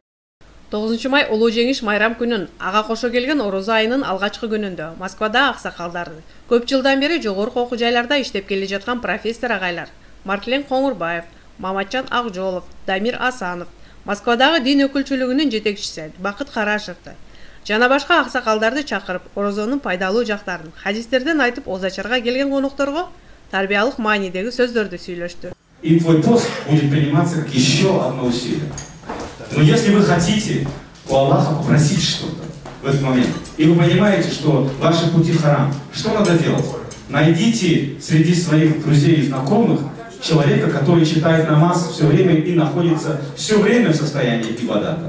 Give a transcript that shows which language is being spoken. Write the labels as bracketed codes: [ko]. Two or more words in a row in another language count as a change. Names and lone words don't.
[ky] 9 май Улуу жеңиш майрам күнүн ага кошо келген орозо айынын алгачкы күнүндө Москвада аксакалдарды көп жылдан бери жогорку окуу жайларда иштеп келе жаткан профессор агайлар Мартлен Коңурбаев, Маматжан Акжолов, Дамир Асанов, Москвадагы дин өкүлчүлүгүнүн жетекчиси Бакыт Карашевди жана башка аксакалдарды чакырып, орозонун пайдалуу жактарын хадистерден айтып оз ачарга келген конокторго тарбиялык маанидеги сөздөрдү сүйлөштү. [ru] И твой пост будет приниматься как еще одно усилие. Но если вы хотите у Аллаха попросить что-то в этот момент, и вы понимаете, что ваши пути харам, что надо делать? Найдите среди своих друзей и знакомых человека, который читает намаз все время и находится все время в состоянии ибадата.